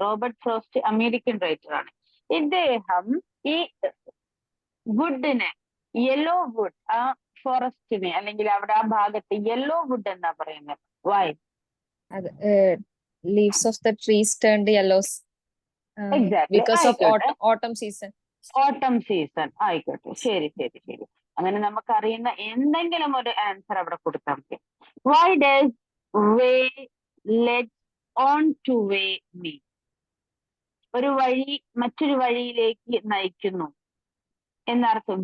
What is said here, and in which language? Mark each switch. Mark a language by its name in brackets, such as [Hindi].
[Malayalam] Robert frost American writer ആണ്. ഇദ്ദേഹം ഈ വുഡിനെ, യെല്ലോ വുഡ്, ആ ഫോറസ്റ്റിനെ അല്ലെങ്കിൽ അവിടെ ആ ഭാഗത്ത് യെല്ലോ വുഡ് എന്നാ പറയുന്നത്. [English] Why? Leaves of the trees turned yellow. Exactly. Because of autumn season. [Malayalam] ഓട്ടം സീസൺ. ആയിക്കോട്ടെ. ശരി ശരി ശരി. അങ്ങനെ നമുക്കറിയുന്ന എന്തെങ്കിലും ഒരു ആൻസർ അവിടെ കൊടുത്താൽ മതി. [English] Why does way let on to way me? [Malayalam] ഒരു വഴി മറ്റൊരു വഴിയിലേക്ക് നയിക്കുന്നു എന്നർത്ഥം.